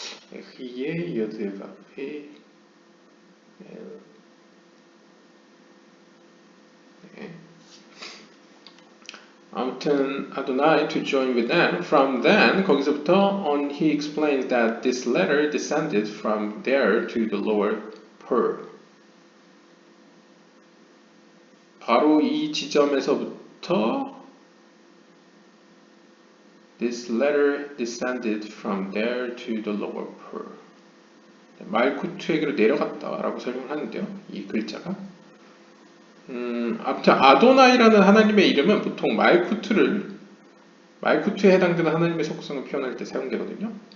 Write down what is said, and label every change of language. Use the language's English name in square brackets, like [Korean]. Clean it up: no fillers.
[Korean] 그의 요드바페 아무튼 아도나이 [English] to join with them. From then [Korean] 거기서부터 [English] on he explains that this letter descended from there to the lower Pearl. [Korean] 바로 이 지점에서부터 [English] this letter descended from there to the lower Pearl. [Korean] 말쿠트에게로 내려갔다라고 설명을 하는데요. 이 글자가. 아무튼 아도나이라는 하나님의 이름은 보통 말쿠트에 해당되는 하나님의 속성을 표현할 때 사용되거든요.